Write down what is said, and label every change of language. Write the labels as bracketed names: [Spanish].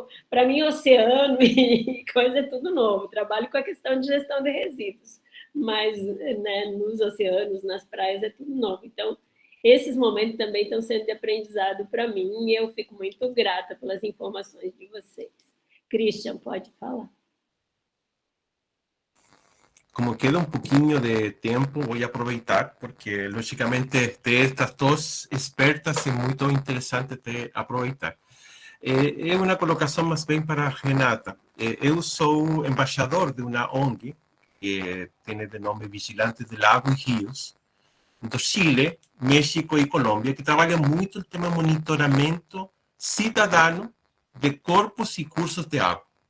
[Portuguese] Para mim, oceano e coisa é tudo novo. Trabalho com a questão de gestão de resíduos, mas, né, nos oceanos, nas praias, é tudo novo. Então, esses momentos também estão sendo de aprendizado para mim e eu fico muito grata pelas informações de vocês. Christian, pode falar. [Spanish] Como queda un poquillo de tiempo, voy a aprovechar porque, lógicamente, de estas dos expertas es muy interesante de aprovechar. [Portuguese] É uma colocação mais bem para a Renata. Eu sou embaixador de uma ONG que tem de nome Vigilantes de Lagos e Rios, do Chile, México e Colômbia, que trabalha muito o tema monitoramento cidadano de corpos e cursos de água.